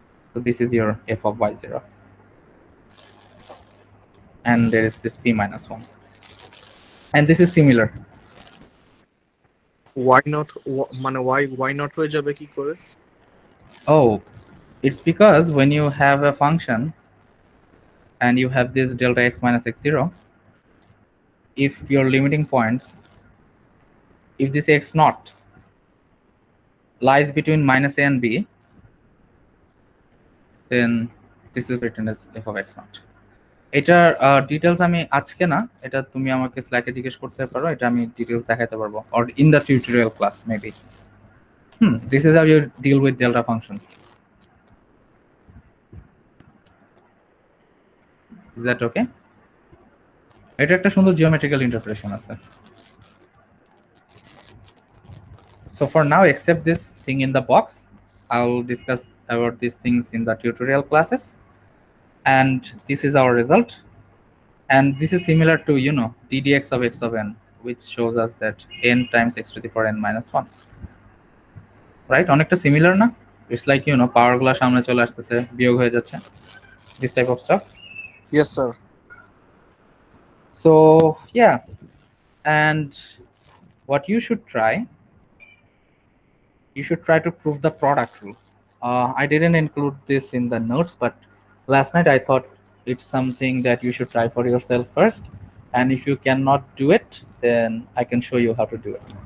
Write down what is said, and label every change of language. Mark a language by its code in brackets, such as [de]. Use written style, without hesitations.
[en] So this is your f of y0, and there is this p minus 1, and this is similar. [bn] why not মানে why not হয়ে যাবে কি করে? [en] Oh, it's because when you have a function and you have this delta x minus x0, if your limiting points, if this x naught lies between minus a and b, then this is written as f of x naught. [bn] এটার details আমি আজকে না, এটা তুমি আমাকে স্ল্যাকে জিজ্ঞেস করতে পারো, এটা আমি ডিটেলস দেখাতে পারবো, [en] or in the tutorial class maybe. This is how you deal with delta functions. Is that okay? [bn] এটা একটা সুন্দর জিওমেট্রিক্যাল ইন্টারপ্রিটেশন আছে। [en] So for now, accept this thing in the box. I'll discuss about these things in the tutorial classes. And this is our result. And this is similar to, ddx of x of n, which shows us that n times x to the power n minus 1. Right? [bn] অনেকটা similar না? [en] It's like, [bn] power গুলো সামনে চলে আসতেছে, বিয়োগ হয়ে যাচ্ছে. [en] This type of stuff. Yes, sir. So yeah, and what you should try to prove the product rule. I didn't include this in the notes, but last night I thought it's something that you should try for yourself first, and if you cannot do it, then I can show you how to do it.